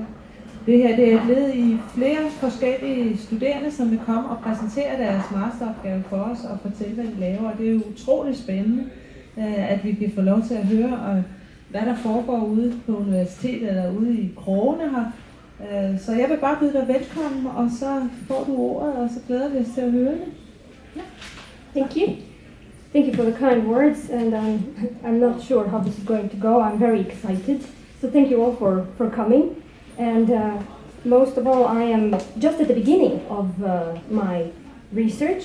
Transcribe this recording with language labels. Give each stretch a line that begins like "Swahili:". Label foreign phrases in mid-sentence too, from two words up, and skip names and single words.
Danish: Det her det er et led i flere forskellige studerende, som vil komme og præsentere deres masteropgave for os og fortælle, hvad de laver. Og det er jo utroligt spændende, at vi kan få lov til at høre, hvad der foregår ude på universitetet eller ude i krogene her. Så jeg vil bare byde dig velkommen, og så får du ordet, og så glæder vi os til at høre det.
English: Yeah. Thank you. Thank you for the kind words, and I'm not sure how this is going to go. I'm very excited. So thank you all for coming. And most of all, I am just at the beginning of my research.